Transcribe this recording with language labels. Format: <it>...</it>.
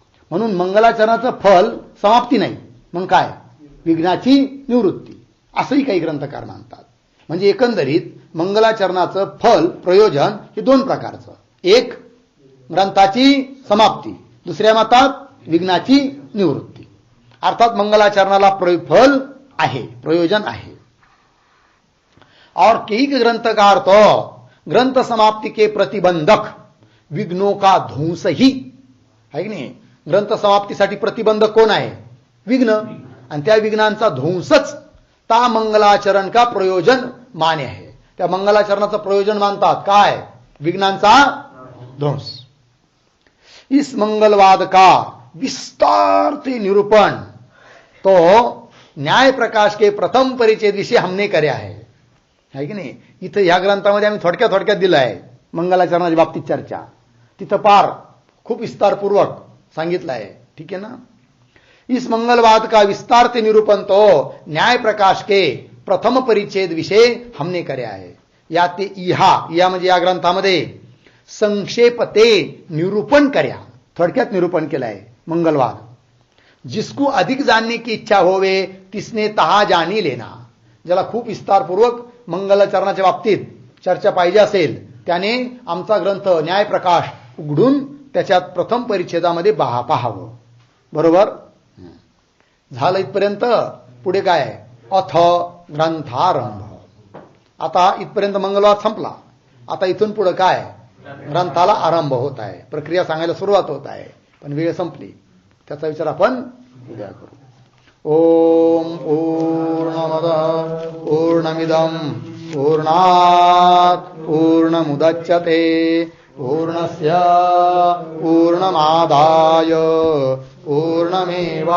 <mr>म्हणून मंगलाचरणाचं फल समाप्ती नाही, मग काय, विघ्नाची निवृत्ती, असंही काही ग्रंथकार मानतात. म्हणजे एकंदरीत मंगलाचरणाचं फल प्रयोजन हे दोन प्रकारचं, एक ग्रंथाची समाप्ती, दुसऱ्या मतात विघ्नाची निवृत्ती. अर्थात मंगलाचरणाला फल आहे, प्रयोजन आहे.</mr> <hi>और कई ग्रंथकार तो ग्रंथ समाप्ति के प्रतिबंधक विघ्नों का ध्वंस ही है की नाही.</hi> <mr>ग्रंथ समाप्तीसाठी प्रतिबंधक कोण आहे, विघ्न, आणि त्या विघ्नांचा ध्वंसच</mr> <hi>ता मंगलाचरण का प्रयोजन</hi> <mr>मान्य आहे. त्या मंगलाचरणाचं प्रयोजन मानतात काय, विघ्नांचा ध्वंस.</mr> <hi>इस मंगलवाद का विस्तार से निरूपण तो न्याय प्रकाश के प्रथम परिचय विषय हमने करे आहे की नाही.</hi> <mr>इथं ह्या ग्रंथामध्ये आम्ही थोडक्यात दिलं आहे मंगलाचरणाच्या बाबतीत चर्चा, तिथं पार खूप विस्तारपूर्वक सांगितलं आहे. ठीक आहे ना.</mr> <hi>इस मंगलवाद का विस्तार से निरूपण तो न्याय प्रकाश के प्रथम परिच्छेद विषय हमने करे आहे.</hi> <mr>या ते या म्हणजे या ग्रंथामध्ये संक्षेपते निरूपण कर्या, थोडक्यात निरूपण केलं आहे मंगलवाद.</mr> <hi>जिसको अधिक जानने की इच्छा होवे तिसने तहा जाणी लेना.</hi> <mr>ज्याला खूप विस्तारपूर्वक मंगलाचरणाच्या बाबतीत चर्चा पाहिजे असेल त्याने आमचा ग्रंथ न्याय प्रकाश उघडून त्याच्यात प्रथम परिच्छेदामध्ये पाहावं. बरोबर झालं इथपर्यंत. पुढे काय आहे, अथ ग्रंथारंभ. आता इथपर्यंत मंगलवाद संपला. आता इथून पुढे काय, ग्रंथाला आरंभ होत आहे, प्रक्रिया सांगायला सुरुवात होत आहे, पण वेळ संपली. त्याचा विचार आपण उद्या करू.</mr> <sa>ओम पूर्णमदः पूर्णमिदं पूर्णात् पूर्णमुदच्यते पूर्णस्य पूर्णमादाय पूर्णमेवावशिष्यते.</sa>